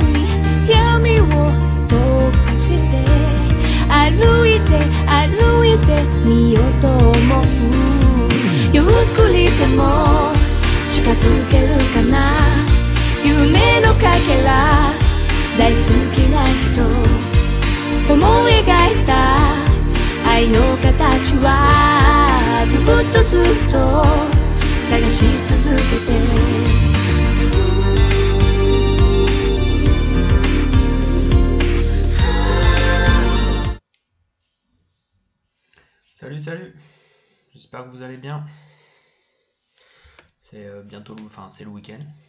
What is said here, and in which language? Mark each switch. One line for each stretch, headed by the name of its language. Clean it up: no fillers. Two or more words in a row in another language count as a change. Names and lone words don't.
Japanese: に闇を溶かして歩いてみようと思うゆっくりでも近づけるかな夢のかけら大好きな人思い描いた愛の形はずっと探し続けて
French: Salut, j'espère que vous allez bien. C'est bientôt c'est le week-end.